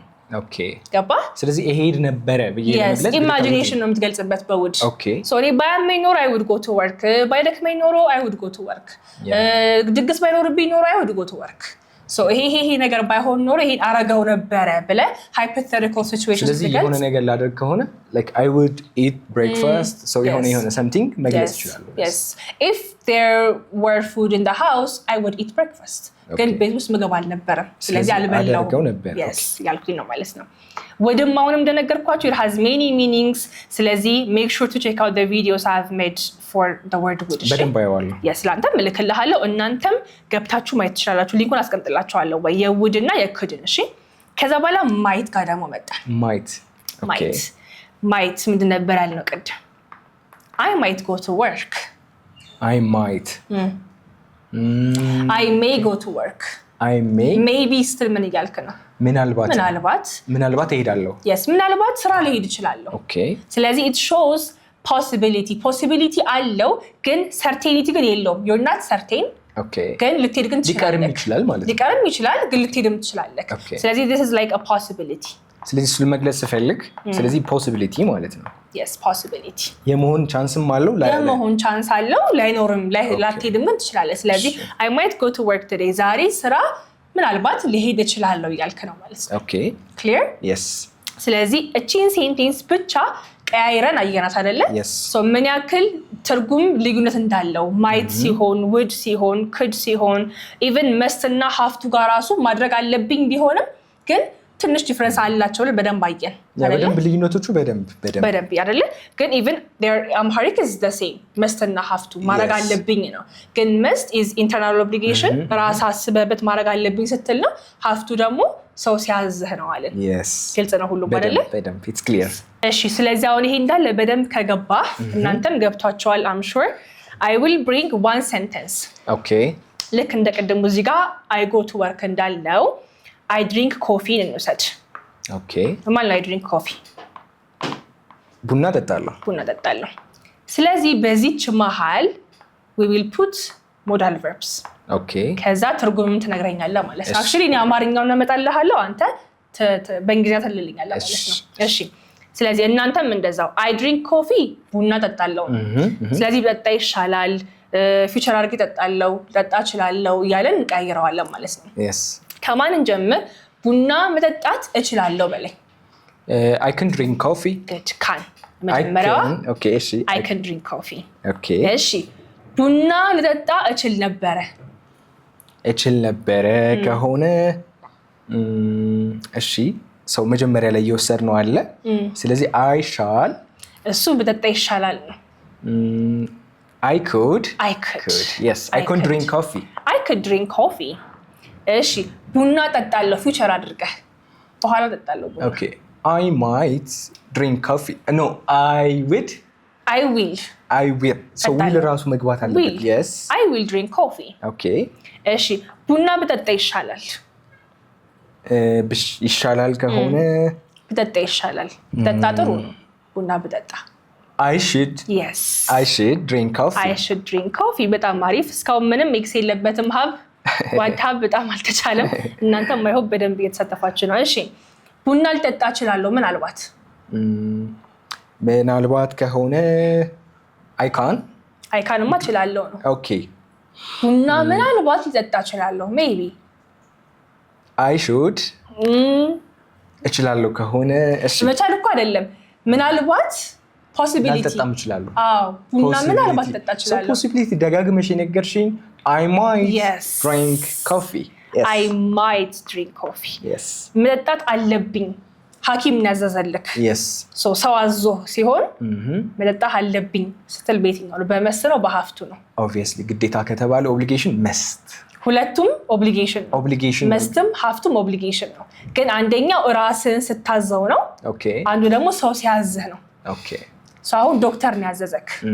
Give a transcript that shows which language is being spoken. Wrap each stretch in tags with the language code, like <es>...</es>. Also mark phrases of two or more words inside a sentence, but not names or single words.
<am>ኦኬ ገባ? ስለዚህ እሄድ ነበረ ብዬ ለምሳሌ ኢማጂኔሽን ነው የምትገልጽበት በውድ</am> <en>okay so</en> <am>እኔ ባያመኝ ኖሮ</am> <en>I would go to work</en> <am>ባይደክመኝ ኖሮ</am> <en>I would go to work</en> <am>ድግስ ባይኖርብኝ ኖሮ</am> <en>I would go to work</en> <am>ሶ ይሄ ነገር ባይሆን ኖሮ ይሄን አረጋው ነበረ ብለ</am> <en>hypothetical situation</en> <am>ስለዚህ የሆነ ነገር ላደርግ ከሆነ</am> <en>like I would eat breakfast so</en> <am>የሆነ something መግለጽ ይችላል።</am> <en>yes if there were food in the house I would eat breakfast</en> <am>ግን ቤት ውስጥ ምግብ አልነበረም ስለዚህ አልበላው</am> <en>yes</en> <am>ያልኩኝ ነው ማለት ነው። ወደም አሁንም እንደነገርኳችሁ</am> <en>it has many meanings ስለዚህ make sure to check out the videos I have made for the word would</en> <am>በደንብ አየዋለሁ። yes ላንተም እልክልሃለሁ እናንተም ገብታችሁ ማየት ትችላላችሁ። ሊንኩን አስቀምጥላችኋለሁ ወይ የውድ እና የክድን እሺ። ከዛ በኋላ ማይት ጋር ደግሞ መጣ። ማይት ምንድን ነበር ያልነው ቅድም?</am> <en>I might go to work I may go to work maybe still</en> <am>ምን እያልክ ነው? ምናልባት እሄዳለሁ yes ምናልባት ስራ ልሄድ እችላለሁ። ስለዚህ</am> <en>it shows possibility</en> <am>አለው ግን certainty ግን የለውም።</am> <en>you're not certain</en> <am>ግን ልትሄድ ግን ትችላለህ። ሊቀርም ይችላል ግን ልትሄድም ትችላለህ። ስለዚህ</am> <en>this is like a possibility</en> <am>ስለዚህ እሱን መግለጽ ስፈልግ ስለዚህ possibility ማለት ነው።</am> <en>yes possibility</en> <am>የመሆን ቻንስም አለው የመሆን ቻንስ አለው ላይኖርም ላትሄድም ትችላለህ። ስለዚህ</am> <en>I might go to work today</en> <am>ዛሬ ስራ ምናልባት ልሄድ እችላለሁ እያልክ ነው ማለት ነው። clear yes ስለዚህ እቺን ሴንቴንስ ብቻ ቀያይረን አየናት አይደለ? ሶ ምን ያክል ትርጉም ልዩነት እንዳለው ማይት ሲሆን would ሲሆን could ሲሆን</am> <en>even must</en> <am>እና</am> <en>have to</en> <am>ጋር ራሱ ማድረግ አለብኝ ቢሆንም ግን ትንሽ ዲፈረንስ አላቸው በደንብ አየን አይደለ? በደንብ ልዩነቶቹ በደንብ አይደለ? ግን</am> <en>even their Amharic is the same must</en> <am>እና</am> <en>have to</en> <am>ማድረግ አለብኝ ነው። ግን</am> <en>must is internal obligation</en> <am>ራስ አስበበት ማድረግ አለብኝ ስትል ነው።</am> <en>have to</en> <am>ደግሞ ሰው ሲያዝህ ነው አለን። ግልጽ ነው ሁሉ አይደለ?</am> <en>በደንብ it's clear።</en> <am>እሺ ስለዚህ አሁን ይሄ እንዳለ በደንብ ከገባ እናንተም ገብቷቸዋል</am> <en>I'm sure I will bring one sentence</en> <am>ልክ እንደ ቅድሙ እዚህ ጋር</am> <en>I go to work</en> <am>እንዳልነው</am> <en>I drink coffee</en> <am>እንውሰድ። ማለት</am> <en>I drink coffee</en> <am>ቡና ጠጣለሁ። ስለዚህ በዚች መሃል</am> <en>we will put modal verbs</en> <am>ከዛ ትርጉምም ትነግረኛለህ ማለት ነው። actually እኔ አማርኛውን እመጣልሃለሁ አንተ በእንግሊዝኛ ትልልኛለህ ማለት ነው። እሺ ስለዚህ እናንተም እንደዛው</am> <en>I drink coffee</en> <am>ቡና ጠጣለሁ። ስለዚህ ጠጣ ይሻላል ፊውቸር አድርጌ ጠጣለሁ ጠጣ እችላለሁ እያለን እንቀይረዋለን ማለት ነው። ከማን እንጀምር? ቡና መጠጣት እችላለሁ በላይ</am> <en>I can drink coffee good can መጀመሪያ</en> <am>እሺ</am> <en>I can drink coffee</en> <am>እሺ ቡና ልጠጣ እችል ነበረ ከሆነ እሺ ሰው መጀመሪያ ላይ እየወሰድነው አለ። ስለዚህ</am> <en>I shall</en> <am>እሱ ብጠጣ ይሻላል ነው።</am> <en>I could yes I could drink coffee</en> <am>እሺ ቡና ጠጣለሁ ፊውቸር አድርገህ በኋላ ጠጣለሁ ቡና</am> <en>I might drink coffee no I will so will</en> <am>ራሱ መግባት አለበት</am> <en>yes I will drink coffee</en> <am>እሺ ቡና ብጠጣ ይሻላል ከሆነ ብጠጣ ይሻላል ጠጣ ጥሩ ነው ቡና ብጠጣ</am> <en>I should drink coffee</en> <am>በጣም አሪፍ እስካሁን ምንም ኤክስ የለበትም ዋድሃብ በጣም አልተቻለም። እናንተም ማይሆን በደንብ እየተሳተፋችሁ ነው። እሺ ቡና ልጠጣ እችላለሁ ምናልባት ከሆነ</am> <en>I canማ</en> <am>እችላለሁ ነው። ቡና ምናልባት ልጠጣ እችላለሁ maybe</am> <en>I should</en> <am>እችላለሁ ከሆነ እሺ መቻል እኮ አይደለም ምናልባት possibility ልጠጣም እችላለሁ። ቡና ምናልባት ልጠጣ እችላለሁ</am> <en>possibility</en> <am>ደጋግመሽ የነገርሽኝ</am> <en>I might drink coffee</en> <am>I might drink coffee መጠጣት አለብኝ ሐኪም ያዘዘልክ ሰው አዞ ሲሆን መጠጣት አለብኝ ስትል ቤትኛው በመስ ነው በሀፍቱ ነው</am> <en>obviously</en> <am>ግዴታ ከተባለ</am> <en>obligation must</en> <am>ሁለቱም ኦብሊጌሽን ነው። መስትም ሀፍቱም ኦብሊጌሽን ነው። ግን አንደኛው ራስን ስታዘው ነው። አንዱ ደግሞ ሰው ሲያዝህ ነው። አሁን ዶክተር ነው ያዘዘክ</am>